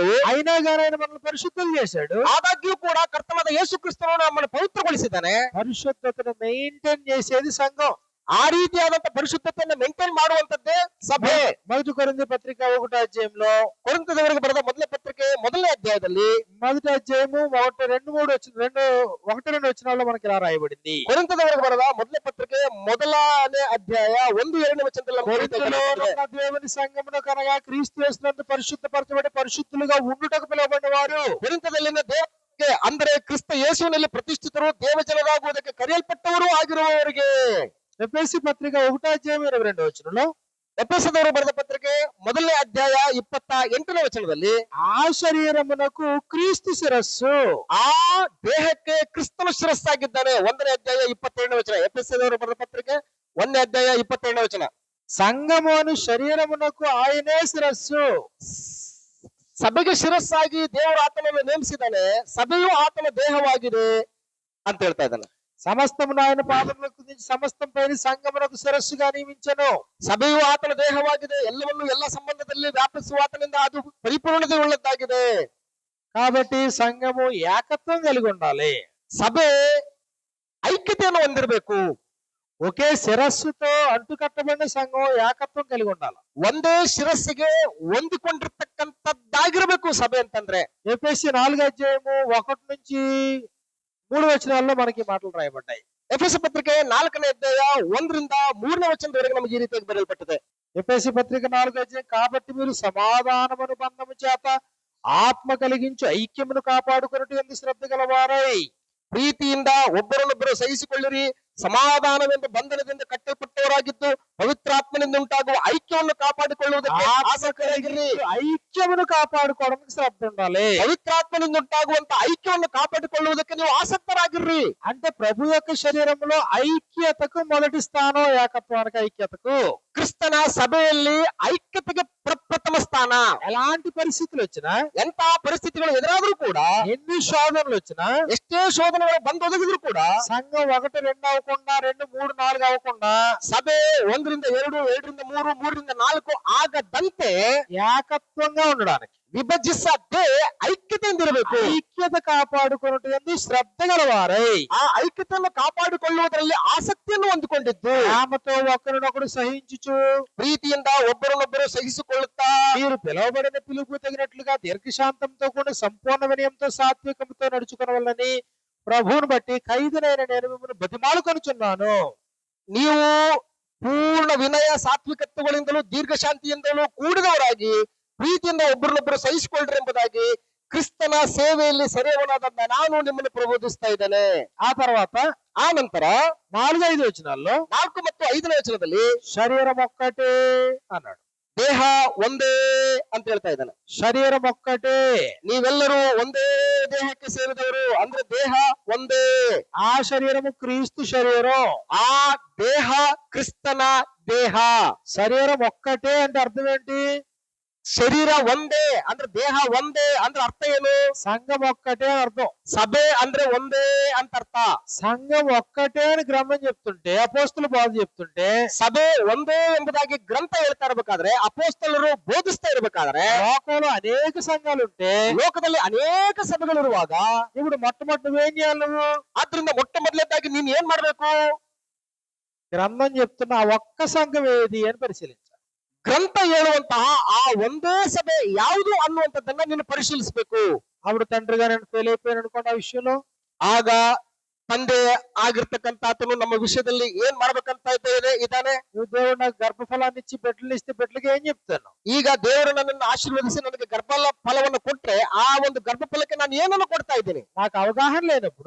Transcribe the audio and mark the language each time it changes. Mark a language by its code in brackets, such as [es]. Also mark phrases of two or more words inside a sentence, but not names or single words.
[te] అయినా కానీ ఆయన మనల్ని పరిశుద్ధం చేశాడు. [kn] ಆದಾಗ್ಯೂ ಕೂಡ ಕರ್ತನಾದ ಯೇಸು ಕ್ರಿಸ್ತನು ನಮ್ಮನ್ನು ಪವಿತ್ರಗೊಳಿಸಿದ್ದಾನೆ. [te] పరిశుద్ధతను మెయింటైన్ చేసేది సంఘం. [kn] ಆ ರೀತಿಯಾದಂತ ಪರಿಶುದ್ಧತೆಯನ್ನು ಮೇಂಟೈನ್ ಮಾಡುವಂತದ್ದೇ ಸಭೆ. [te] మొదటి కొరింథీ పత్రిక 1వ అధ్యాయంలో, [kn] ಕೊರಿಂಥದವರಿಗೆ ಬರೆದ ಮೊದಲ ಪತ್ರಿಕೆ 1ನೇ ಅಧ್ಯಾಯದಲ್ಲಿ, [te] మొదటి అధ్యాయము 1-2 వచనాల్లో మనకి ఇలా రాయబడింది. [kn] ಕೊರಿಂಥದವರಿಗೆ ಬರೆದ ಮೊದಲ ಪತ್ರಿಕೆ 1ನೇ ಅಧ್ಯಾಯ 1-2 ವಚನದಲ್ಲಿ ನಮಗೆ [te] కొరింథీలో ఉన్న దేవుని సంఘమును కనగా క్రీస్తు యేసునందు పరిశుద్ధపరచబడి పరిశుద్ధులుగా ఉండుటకు పిలువబడిన వారు, [kn] ಕೊರಿಂಥದಲ್ಲಿನ ದೇವರಿಗೆ ಅಂದರೆ ಕ್ರಿಸ್ತ ಯೇಸುವಿನಲ್ಲಿ ಪ್ರತಿಷ್ಠಿತರು ದೇವಜನರಾಗುವುದಕ್ಕೆ ಕರೆಯಲ್ಪಟ್ಟವರು ಆಗಿರುವವರಿಗೆ. [te] ఎఫెసీ పత్రిక 1వ అధ్యాయం 22వ వచనంలో, [kn] ಎಫೆಸದವರು ಬರೆದ ಪತ್ರಿಕೆ 1ನೇ ಅಧ್ಯಾಯ 28ನೇ ವಚನದಲ್ಲಿ, [te] ఆ శరీరమునకు క్రీస్తు శిరస్సు, [kn] ಆ ದೇಹಕ್ಕೆ ಕ್ರಿಸ್ತನ ಶಿರಸ್ಸಾಗಿದ್ದಾನೆ. 1ನೇ ಅಧ್ಯಾಯ 27ನೇ ವಚನ. ಎಫೆಸದವರು ಬರೆದ ಪತ್ರಿಕೆ 1ನೇ ಅಧ್ಯಾಯ 27ನೇ ವಚನ. [te] సంఘము అను శరీరమునకు ఆయనే శిరస్సు. [kn] ಸಭೆಗೆ ಶಿರಸ್ಸಾಗಿ ದೇವರು ಆತನನ್ನು ನೇಮಿಸಿದ್ದಾನೆ. ಸಭೆಯು ಆತನ ದೇಹವಾಗಿದೆ ಅಂತ ಹೇಳ್ತಾ ಇದ್ದಾನೆ. [te] సమస్తమును ఆయన పాదములకు దించి సమస్తం పైన సంఘమునకు శిరస్సుగా నియమించెను. [kn] ಸಭೆಯು ಆತನ ದೇಹವಾಗಿದೆ. ಎಲ್ಲವನ್ನು ಎಲ್ಲ ಸಂಬಂಧದಲ್ಲಿ ವ್ಯಾಪಿಸುವ ಆತನಿಂದ ಅದು ಪರಿಪೂರ್ಣತೆ ಉಳ್ಳದ್ದಾಗಿದೆ. [te] కాబట్టి సంఘము ఏకత్వం కలిగి ఉండాలి. [kn] ಸಭೆ ಐಕ್ಯತೆಯನ್ನು ಹೊಂದಿರಬೇಕು. [te] ఒకే శిరస్సుతో అంటుకట్టబడిన సంఘం ఏకత్వం కలిగి ఉండాలి. [kn] ಒಂದೇ ಶಿರಸ್ಸಿಗೆ ಹೊಂದಿಕೊಂಡಿರ್ತಕ್ಕಂಥದ್ದಾಗಿರಬೇಕು ಸಭೆ ಅಂತಂದ್ರೆ. [te] ఎఫెసీ 4వ అధ్యాయము 1-3 వచనాల్లో మనకి మాటలు రాయబడ్డాయి. [kn] ಎಫೆಸ ಪತ್ರಿಕೆ 4ನೇ ಅಧ್ಯಾಯ 1-3ನೇ ವಚನದವರೆಗೆ ನಮಗೆ ಈ ರೀತಿಯಾಗಿ ಬರೆಯಲ್ಪಟ್ಟಿದೆ. [te] ఎఫెసీ పత్రిక 4వ అధ్యాయం, కాబట్టి మీరు సమాధానమును బంధము చేత ఆత్మ కలిగించు ఐక్యమును కాపాడుకొనుట యందు శ్రద్ధ గలవారై, [kn] ಪ್ರೀತಿಯಿಂದ ಒಬ್ಬರನ್ನೊಬ್ಬರು ಸಹಿಸಿಕೊಳ್ಳಿರಿ, ಸಮಾಧಾನವೆಂಬ ಬಂಧನದಿಂದ ಕಟ್ಟಲ್ಪಟ್ಟವರಾಗಿದ್ದು ಪವಿತ್ರಾತ್ಮನಿಂದ ಉಂಟಾಗುವ ಐಕ್ಯವನ್ನು ಕಾಪಾಡಿಕೊಳ್ಳುವುದಕ್ಕೆ ಆಸಕ್ತರಾಗಿರಿ. [te] ఐక్యమును కాపాడుకోవడానికి శ్రద్ధ ఉండాలి. [kn] ಪವಿತ್ರಾತ್ಮನಿಂದ ಉಂಟಾಗುವಂತ ಐಕ್ಯವನ್ನು ಕಾಪಾಡಿಕೊಳ್ಳುವುದಕ್ಕೆ ನೀವು ಆಸಕ್ತರಾಗಿರ್ರಿ. [te] అంటే ప్రభు యొక్క శరీరంలో ఐక్యతకు మొదటి స్థానం, ఏకత్వానికి ఐక్యతకు. [kn] ಕ್ರಿಸ್ತನ ಸಭೆಯಲ್ಲಿ ಐಕ್ಯತೆಗೆ ಪ್ರಪ್ರಥಮ ಸ್ಥಾನ. [te] ఎలాంటి పరిస్థితులు వచ్చినా, [kn] ಎಂತ ಪರಿಸ್ಥಿತಿಗಳು ಎದುರಾದ್ರೂ ಕೂಡ, [te] ఎన్ని శోధనలు వచ్చినా, [kn] ಎಷ್ಟೇ ಶೋಧನೆಗಳು ಬಂದೊದಗಿದ್ರು ಕೂಡ, [te] సంఘం 1, 2 అవ్వకుండా, 2, 3, 4 అవ్వకుండా, [kn] ಸಭೆ 1ರಿಂದ 2, 2ರಿಂದ 3, 3ರಿಂದ 4 ಆಗದಂತೆ [te] ఏకత్వంగా ఉండడానికి, [kn] ವಿಭಜಿಸದೆ ಐಕ್ಯತೆಯಿಂದ ಇರಬೇಕು. [te] ఐక్యత కాపాడుకున్నట్టు ఎందు శ్రద్ధ గలవారై, [kn] ಆ ಐಕ್ಯತೆಯನ್ನು ಕಾಪಾಡಿಕೊಳ್ಳುವುದರಲ್ಲಿ ಆಸಕ್ತಿಯನ್ನು ಹೊಂದಿಕೊಂಡಿದ್ದು, [te] ఆమెతో ఒకరినొకడు సహించుచు, [kn] ಪ್ರೀತಿಯಿಂದ ಒಬ್ಬರನ್ನೊಬ್ಬರು ಸಹಿಸಿಕೊಳ್ಳುತ್ತಾ, [te] మీరు పిలువబడిన పిలుపు తగినట్లుగా దీర్ఘశాంతంతో కూడా సంపూర్ణ వినయంతో సాత్వికంతో నడుచుకునవలని ప్రభువును బట్టి ఖైదునైన నేను మిమ్మల్ని బతిమాలుకొనుచున్నాను. [kn] ನೀವು ಪೂರ್ಣ ವಿನಯ ಸಾತ್ವಿಕತ್ವಗಳಿಂದಲೂ ದೀರ್ಘಶಾಂತಿಯಿಂದಲೂ ಕೂಡಿದವರಾಗಿ ಪ್ರೀತಿಯಿಂದ ಒಬ್ಬರನ್ನೊಬ್ಬರು ಸಹಿಸಿಕೊಳ್ಳ್ರಿ ಎಂಬುದಾಗಿ ಕ್ರಿಸ್ತನ ಸೇವೆಯಲ್ಲಿ ಸರಿಯವನಾದ ನಾನು ನಿಮ್ಮನ್ನು ಪ್ರಬೋಧಿಸ್ತಾ ಇದ್ದೇನೆ. [te] ఆ తర్వాత [kn] ಆ ನಂತರ [te] 4, 5 వచనాల్లో [kn] 4 ಮತ್ತು 5ನೇ ವಚನದಲ್ಲಿ [te] శరీరం ఒక్కటే అన్నాడు. [kn] ದೇಹ ಒಂದೇ ಅಂತ ಹೇಳ್ತಾ ಇದ್ದಾನೆ. [te] శరీరం ఒక్కటే. [kn] ನೀವೆಲ್ಲರೂ ಒಂದೇ ದೇಹಕ್ಕೆ ಸೇರಿದವರು, ಅಂದ್ರೆ ದೇಹ ಒಂದೇ. [te] ఆ శరీరము క్రీస్తు శరీరం. [kn] ಆ ದೇಹ ಕ್ರಿಸ್ತನ ದೇಹ. [te] శరీరం ఒక్కటే అంటే అర్థం ఏంటి? [kn] ಶರೀರ ಒಂದೇ ಅಂದ್ರೆ ದೇಹ ಒಂದೇ ಅಂದ್ರೆ ಅರ್ಥ ಏನು? [te] సంఘం ఒక్కటే అని అర్థం. [kn] ಸಭೆ ಅಂದ್ರೆ ಒಂದೇ ಅಂತ ಅರ್ಥ. [te] సంఘం ఒక్కటే అని గ్రంథం చెప్తుంటే, అపోస్తులు బోధ చెప్తుంటే, [kn] ಸಭೆ ಒಂದೇ ಎಂಬುದಾಗಿ ಗ್ರಂಥ ಹೇಳ್ತಾ ಇರ್ಬೇಕಾದ್ರೆ, ಅಪೋಸ್ತಲರು ಬೋಧಿಸ್ತಾ ಇರ್ಬೇಕಾದ್ರೆ, [te] లోకంలో అనేక సంఘాలు ఉంటే [kn] ಲೋಕದಲ್ಲಿ ಅನೇಕ ಸಭೆಗಳಿರುವಾಗ [te] ఇప్పుడు మొట్టమొదటి నువ్వేం చేయాలి? నువ్వు [kn] ಆದ್ರಿಂದ ಮೊಟ್ಟ ಮೊದಲನೇದಾಗಿ ನೀನ್ ಏನ್ ಮಾಡ್ಬೇಕು? [te] గ్రంథం చెప్తున్న ఆ ఒక్క సంఘం ఏది అని పరిశీలించాలి. [kn] ಗ್ರಂಥ ಹೇಳುವಂತಹ ಆ ಒಂದೇ ಸಭೆ ಯಾವುದು ಅನ್ನುವಂಥದ್ದನ್ನ ನೀನು ಪರಿಶೀಲಿಸಬೇಕು. [te] అప్పుడు తండ్రిగా నేను ఫెయిల్ అయిపోయాను అనుకోండి ఆ విషయంలో, [kn] ಆಗ ತಂದೆ ಆಗಿರ್ತಕ್ಕಂಥ ಆತನು ನಮ್ಮ ವಿಷಯದಲ್ಲಿ ಏನ್ ಮಾಡ್ಬೇಕಂತ ಇದ್ದಾನೆ. [te] నువ్వు దేవుడు నాకు గర్భఫలాన్ని ఇచ్చి బిడ్డలు ఇస్తే బిడ్డలకి ఏం చెప్తాను? [kn] ಈಗ ದೇವರು ನನ್ನನ್ನು ಆಶೀರ್ವದಿಸಿ ನನಗೆ ಫಲವನ್ನು ಕೊಟ್ರೆ ಆ ಒಂದು ಗರ್ಭಫಲಕ್ಕೆ ನಾನು ಏನನ್ನು ಕೊಡ್ತಾ ಇದ್ದೀನಿ? [te] నాకు అవగాహన లేనప్పుడు,